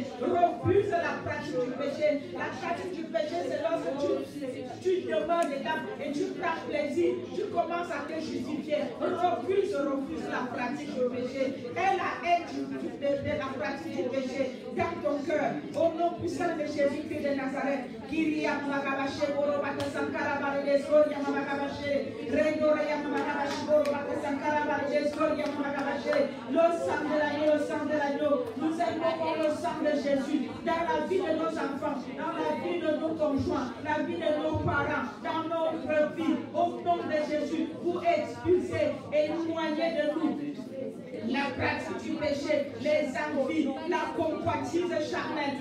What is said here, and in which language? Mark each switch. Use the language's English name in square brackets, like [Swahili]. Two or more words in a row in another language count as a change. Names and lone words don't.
[French] Refuse la pratique du péché. La pratique du péché, c'est lorsque tu demeures dedans et tu prends plaisir, tu commences à te justifier. Refuse la pratique du péché. Et la haine de la pratique du péché dans ton cœur. Au nom puissant de Jésus-Christ de Nazareth. Kyria Magabashe Borobaka Sankara Baredesko Yamagabashe Rendora Yamagabashe Borobaka Sankara Baredesko Yamagabashe. Le sang de l'agneau, le sang de l'agneau. Nous invoquons le sang de Jésus dans la vie de nos enfants, dans la vie de nos conjoints, la vie de nos parents, dans notre vie. Au nom de Jésus, pour expulser et éloigner de nous la pratique du péché, les envies, la convoitise charnelle.